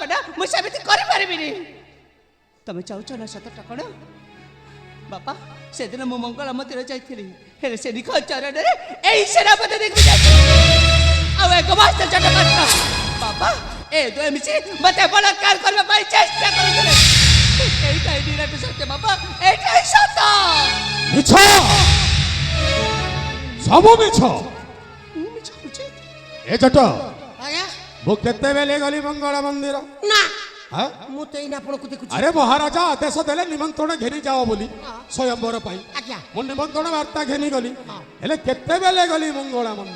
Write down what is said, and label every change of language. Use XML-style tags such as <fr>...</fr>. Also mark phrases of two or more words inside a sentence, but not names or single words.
<or>ନା ମୁଁ ସେମିତି କରିପାରିବିନି। ତମେ ଚାହୁଁଛ ନା ସତଟା କଣ? ବାପା ସେଦିନ ମୁଁ ମଙ୍ଗଳା ମନ୍ଦିର ଯାଇଥିଲି, ହେଲେ ସେ ନିଖ ଚରଣରେ ଏଇ ସେନାପତି ଦେଖିକି ଯାଇଥିଲି ଆଉ ଏକ ମାସ ଜଟ କରିଥିଲା। ବାପା ଏ ଦୁଇ ମିଶି ମତେ ବଳାତ୍କାର କରିବା ପାଇଁ ଚେଷ୍ଟା କରୁଥିଲେ। ଏଇଟା ନିରାଟ ସତ୍ୟ ବାବା, ଏଇଟାଇ ସତ୍ୟ। মিছ ସବୁ ମିଛ। ମୁଁ ମିଛ କହୁଛି? ଏ ଜଟ ଆଜ୍ଞା ମୁଁ କେତେବେଳେ ଗଲି ମଙ୍ଗଳ ମନ୍ଦିର? ନା ହଁ? ମୁଁ ତ ଏଇନା ଆପଣଙ୍କୁ ଦେଖୁଛି। ଆରେ ମହାରାଜା ଆଦେଶ ଦେଲେ ନିମନ୍ତ୍ରଣ ଘେନି ଯାଅ ବୋଲି ସ୍ୱୟଂବର ପାଇଁ। ଆଜ୍ଞା ମୁଁ ନିମନ୍ତ୍ରଣ ବାର୍ତ୍ତା ଘେନି ଗଲି, ହେଲେ କେତେବେଳେ ଗଲି ମଙ୍ଗଳ ମନ୍ଦିର?</or>